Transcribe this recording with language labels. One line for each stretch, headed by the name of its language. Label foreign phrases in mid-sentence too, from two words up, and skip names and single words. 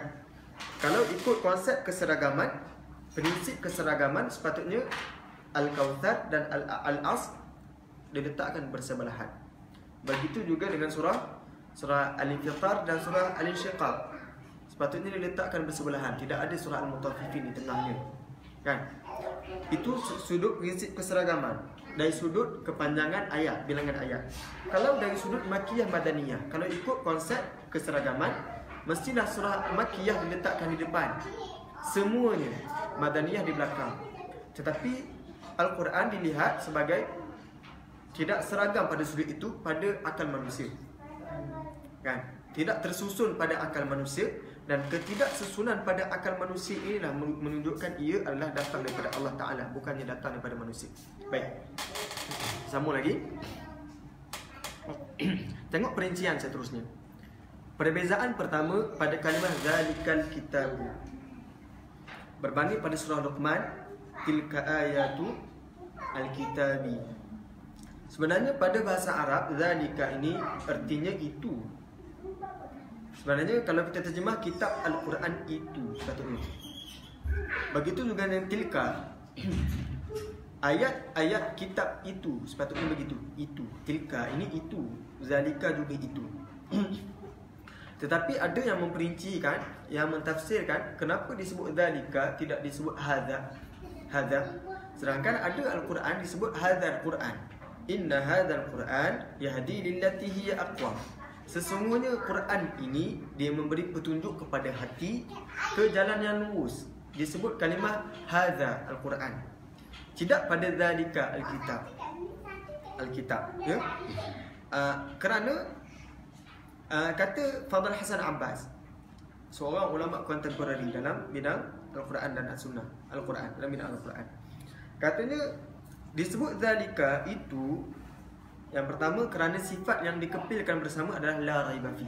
Malay: Kalau ikut konsep keseragaman, prinsip keseragaman, sepatutnya Al-Kautsar dan Al-As diletakkan bersebelahan. Begitu juga dengan surah Al-Infitar dan surah Al-Insyiqaq. Sepatutnya diletakkan bersebelahan, tidak ada surah Al-Mutaffifin di tengahnya. Kan? Itu sudut prinsip keseragaman. Dari sudut kepanjangan ayat, bilangan ayat. Kalau dari sudut
Arabic: مكية مدنية,
Malay: kalau ikut konsep keseragaman, mestilah surah Makkiyah diletakkan di depan, semuanya Madaniyah di belakang. Tetapi Al-Quran dilihat sebagai tidak seragam pada sudut itu pada akal manusia. Kan? Tidak tersusun pada akal manusia, dan ketidaksusunan pada akal manusia inilah menunjukkan ia adalah datang daripada
Arabic: الله تعالى,
Malay: bukannya datang daripada manusia. Baik, sambung lagi. Tengok perincian seterusnya. Perbezaan pertama pada kalimah
Arabic: ذلك الكتاب
Malay: berbanding pada surah Luqman,
Arabic: تلك آيات الكتاب.
Malay: Sebenarnya pada bahasa Arab, zalika ini artinya itu. Sebenarnya kalau kita terjemah kitab Al-Quran itu sepatutnya. Begitu juga dengan tilka. Ayat-ayat kitab itu sepatutnya begitu. Itu, tilka ini itu, zalika juga itu. Tetapi ada yang memperincikan, yang mentafsirkan kenapa disebut zalika, tidak disebut hadza. Sedangkan ada Al-Quran disebut
Arabic: هذا القرآن. إن هذا القرآن يهدي للتي هي أقوم.
Malay: Sesungguhnya Quran ini dia memberi petunjuk kepada hati ke jalan yang lurus. Disebut kalimah
Arabic: هذا القرآن.
Malay: Tidak pada
Arabic: ذلك الكتاب.
Malay: Ya? Kerana kata Fadl Hasan Abbas, seorang ulama kontemporari dalam bidang Al-Quran dan As-Sunnah, Al-Quran, dalam bidang Al-Quran. Katanya disebut zalika itu, yang pertama kerana sifat yang dikepilkan bersama adalah
Arabic: لا ريب في.